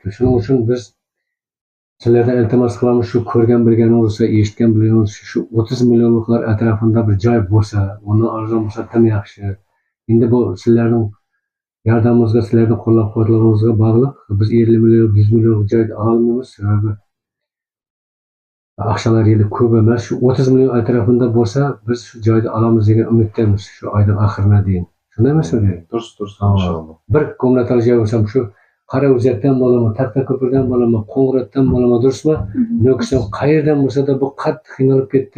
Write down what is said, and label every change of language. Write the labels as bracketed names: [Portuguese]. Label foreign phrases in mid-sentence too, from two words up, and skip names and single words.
[Uzbek] Shuning uchun biz sizlardan iltimos qilamiz, shu ko'rgan bilganingiz bo'lsa, eshitgan bilganingiz shu 30 millionliklar atrofida bir joy bo'lsa, uni arzon bo'lsa ham yaxshi. Endi bu sizlarning yordamingizga, sizlarning qo'llab-quvvatlag'ingizga bog'liq. Biz 50 million, 100 millionlik joyni olmaymiz, sababi [Kazakh] ақшалар енді көп [Uzbek] emas. Shu 30 million atrofida bo'lsa, biz shu joyni olamiz degan umiddamiz shu oyning oxiriga deyin. Shunday emasmi? Durust, inshaalloh. Bir komnatali joy bo'lsa, shu Qarao'zakdan bo'ladimi, Taxtako'pirdan bo'ladimi, Qo'ng'irotdan bo'ladimi, durustmi? Nukusdan qayerdan bo'lsa da bu qattiq qiynalib ketdi.